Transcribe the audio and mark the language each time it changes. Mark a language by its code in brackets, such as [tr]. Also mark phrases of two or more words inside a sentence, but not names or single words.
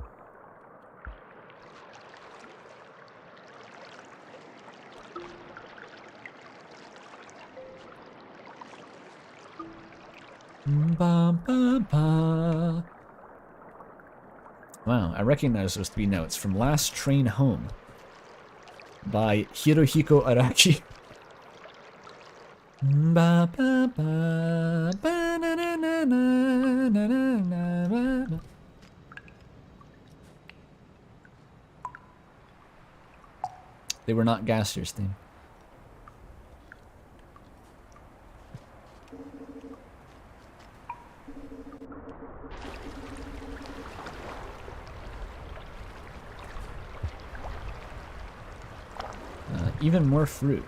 [en] Ba, ba, ba. Wow, I recognize those 3 notes from Last Train Home by Hirohiko Araki. Ba, ba, ba, ba, na, na, na, na, na, na, na, na. They were not Gaster's theme. Even more fruit.